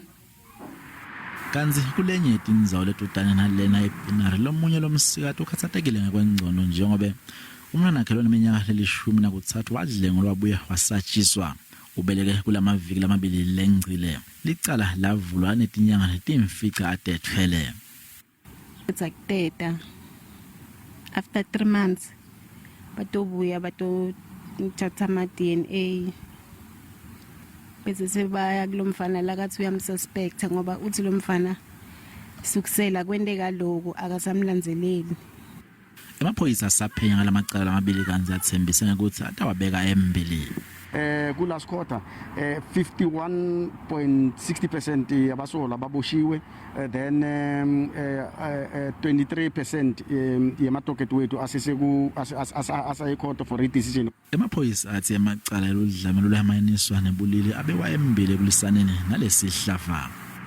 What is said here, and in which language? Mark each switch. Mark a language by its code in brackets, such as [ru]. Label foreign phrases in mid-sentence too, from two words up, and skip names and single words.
[ss] Kanzi kulenye indzawo letutane nalena epinari lomunye lomsikati ukhathatekile ngekwengcono njengobe umntwana wakhe loneminyaka lelishumi nakutsatfu wadlengulwa wabuye wasatshiswa. Ubeleke kulamaviki lamabili lengcile. Licala lavulwa netinyanga letimfica adethwele. [en] It's like data. After 3 months, [ss] batobuya batothatha ama DNA. Bese sebaya kulomfana lakathi uyamsuspecta ngoba uthi lo mfana sukusela kwendeka lokho akasamlanzeleli. Emaphoyisa asaphenya ngalamacala lamabili kanzi athembise ukuthi atawabeka embili. [en] Kulast quarter [ss] 51.60% yabasola baboshiwe, then 23% yematoket wethu asayekhotho [en] for decision. [ss] Emaphoyisa athi emacala eludlame lolwamaniswa nebulili abewa embili kulisaneni nalesihlafa.